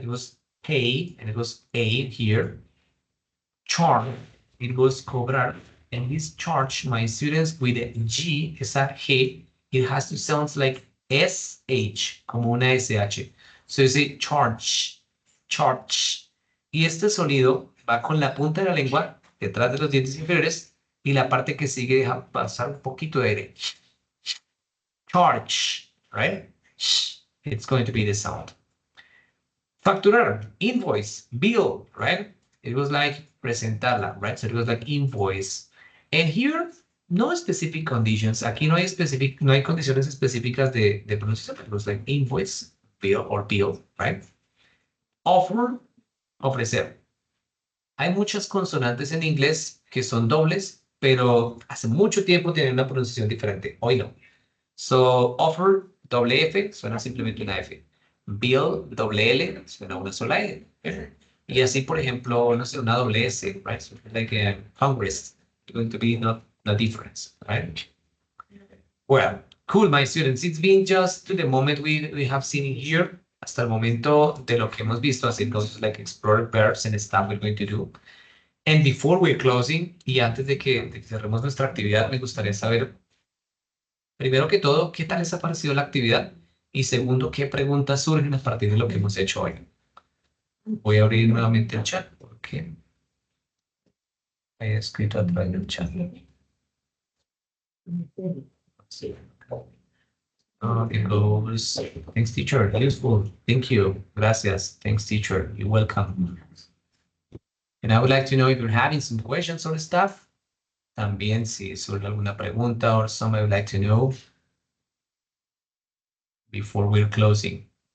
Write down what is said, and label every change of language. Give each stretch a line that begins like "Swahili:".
English: It goes pay, and it goes A here. Charge, it goes cobrar. And this charge, my students, with the G, esa G, it has to sound like SH, como una SH. So you say charge, charge.
Spanish: Y este sonido va con la punta de la lengua detrás de los dientes inferiores y la parte que sigue deja pasar un poquito de aire.
English: Charge, right? It's going to be the sound. Facturar, invoice, bill, right? It was like presentarla, right? So it was like invoice. And here, no specific conditions.
Spanish: Aquí no hay condiciones específicas de pronunciación.
English: It was like invoice, bill, or bill, right? Offer, ofrecer.
Spanish: Hay muchas consonantes en inglés que son dobles, pero hace mucho tiempo tienen una pronunciación diferente. Hoy no. So, offer, doble F, suena simplemente una F. Bill, doble L, suena una sola L. Y así, por ejemplo, no sé, una doble S, right?
English: So, like Congress, going to be not the difference, right? Well, cool, my students. It's been just to the moment we have seen here,
Spanish: hasta el momento de lo que hemos visto,
English: así goes like explore verbs and stuff we're going to do. And before we're closing,
Spanish: y antes de que cerremos nuestra actividad, me gustaría saber, primero que todo, ¿qué tal les ha parecido la actividad? Y segundo, ¿qué preguntas surgen a partir de lo que hemos hecho hoy? Voy a abrir nuevamente el chat porque he escrito a través del chat. Sí.
English: It goes, thanks teacher, useful, thank you, gracias, thanks teacher, you're welcome. And I would like to know if you're having some questions or stuff.
Spanish: También si surge alguna pregunta
English: or something I would like to know before we're closing.